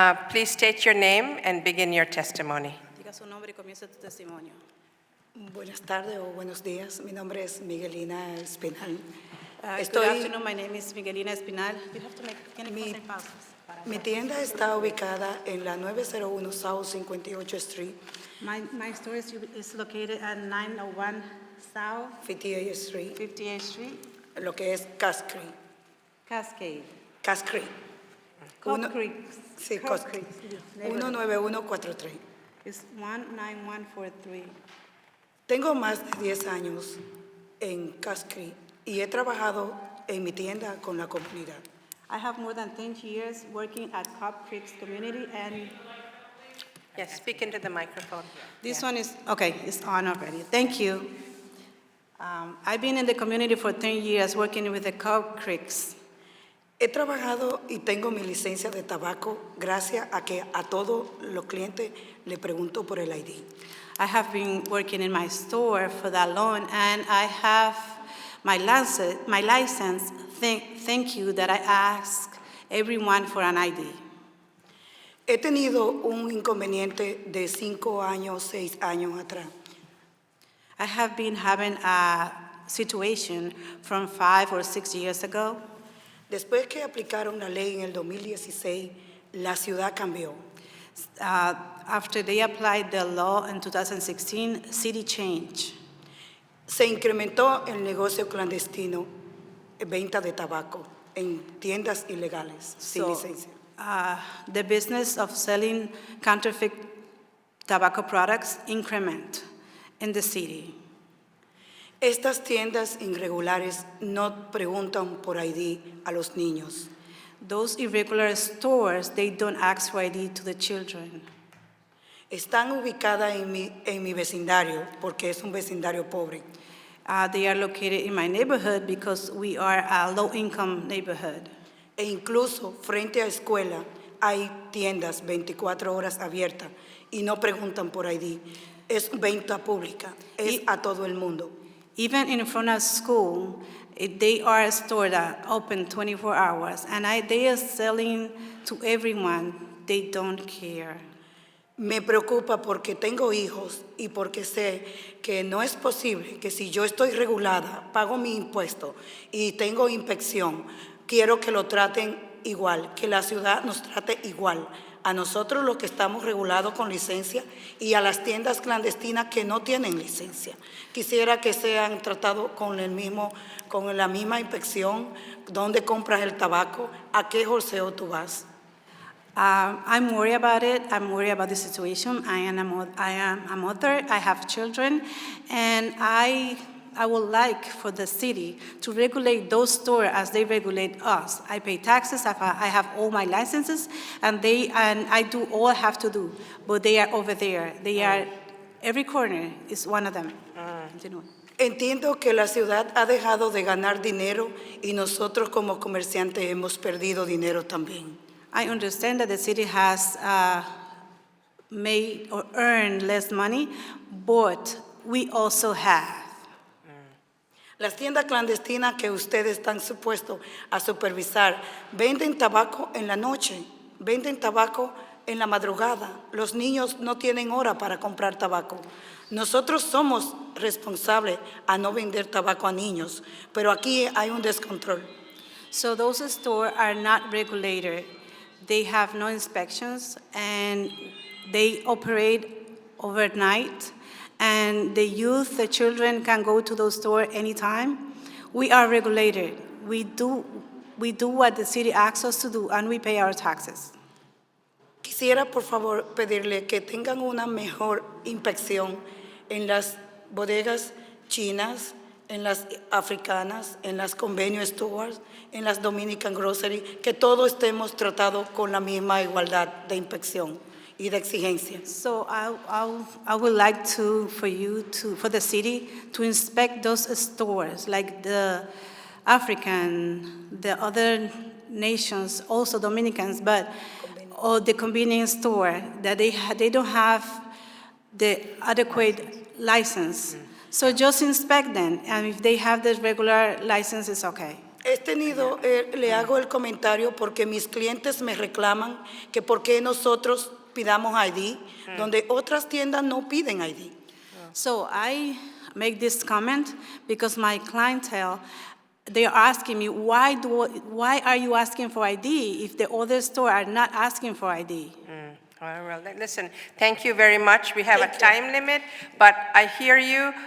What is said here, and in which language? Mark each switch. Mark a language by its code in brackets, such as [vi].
[en] Please state your name and begin your testimony. [es] Diga su nombre y comience tu testimonio. Buenas tardes o buenos días. Mi nombre es Miguelina Espinal. [en] Good afternoon, my name is Miguelina Espinal. You have to make any pauses. [es] Mi tienda está ubicada en la 901 South 58th Street, [en] My store is located at 901 South 58th Street, 58th Street, [es] lo que es Cass Creek. [en] Cascade. Cass Creek. Cobb Creek. [es] Sí, [en] Cobb Cass Creek. Creek. Neighborhood. 19143. It's 19143. [es] Tengo más de 10 años en Cass Creek y he trabajado en mi tienda con la comunidad. [en] I have more than 10 years working at Cobb Creek community, and Yes, speak into the microphone. this one is, okay, it's on already. Thank you. I've been in the community for 10 years working with the Cobb Creeks. [es] He trabajado y tengo mi licencia de tabaco gracias a que a todos los clientes le pregunto por el ID. [en] I have been working in my store for that long, and I have my license. Thank you that I ask everyone for an ID. [es] He tenido un inconveniente de 5 años, 6 años atrás. [en] I have been having a situation from 5 or 6 years ago. [es] Después que aplicaron la ley en el 2016, la ciudad cambió. [en] After they applied the law in 2016, city changed. [es] Se incrementó el negocio clandestino, venta de tabaco en tiendas ilegales sin [en] So, [es] licencia. [en] The business of selling counterfeit tobacco products increment in the city. [es] Estas tiendas irregulares no preguntan por ID a los niños. [en] Those irregular stores, they don't ask for ID to the children. [es] Están ubicadas en mi vecindario porque es un vecindario pobre. [en] They are located in my neighborhood because we are a low-income neighborhood. [es] E incluso frente a escuela hay tiendas 24 horas abiertas y no preguntan por ID. Es venta pública, es a todo el mundo. [en] Even in front of school, they are a store that open 24 hours, and they are selling to everyone. They don't care. [es] Me preocupa porque tengo hijos y porque sé que no es posible que si yo estoy regulada, pago mi impuesto y tengo inspección, quiero que lo traten igual, que la ciudad nos trate igual. A nosotros los que estamos regulados con licencia y a las tiendas clandestinas que no tienen licencia. Quisiera que sean tratados con la misma inspección, dónde compras el tabaco, a qué wholesale tú vas. [en] I'm worried about it. I'm worried about the situation. I am a mother. I have children, and I would like for the city to regulate those stores as they regulate us. I pay taxes. I have all my licenses, and I do all I have to do. But they are over there. They are every corner is one of them. [es] Continúa. Entiendo que la ciudad ha dejado de ganar dinero y nosotros como comerciantes hemos perdido dinero también. [en] I understand that the city has made or earned less money, but we also have. [es] Las tiendas clandestinas que ustedes están supuestos a supervisar venden tabaco en la noche, venden tabaco en la madrugada. Los niños no tienen hora para comprar tabaco. Nosotros somos responsables a no vender tabaco a niños, pero aquí hay un descontrol. [en] So those stores are not regulated. They have no inspections, and they operate overnight. And the youth, the children can go to those stores anytime. We are regulated. We do what the city asks us to do, and we pay our taxes. [es] Quisiera, por favor, pedirle que tengan una mejor inspección en las bodegas chinas, en las africanas, en las convenio stores, en las Dominican Grocery, que todos estemos tratados con la misma igualdad de inspección y de exigencia. [en] So I would like for the city to inspect those stores, like the African, the other nations, also Dominicans, or the convenience store, that they don't have the adequate license. So just inspect them, and if they have the regular license, it's okay. [es] Le hago el comentario porque mis clientes me reclaman que por qué nosotros pidamos ID, donde otras tiendas no piden ID. [en] So I make this comment because my clientele, they are asking me, why are you asking for ID if the other store are not asking for ID? All right, well, listen, thank you very much. We have a time limit, but I hear you.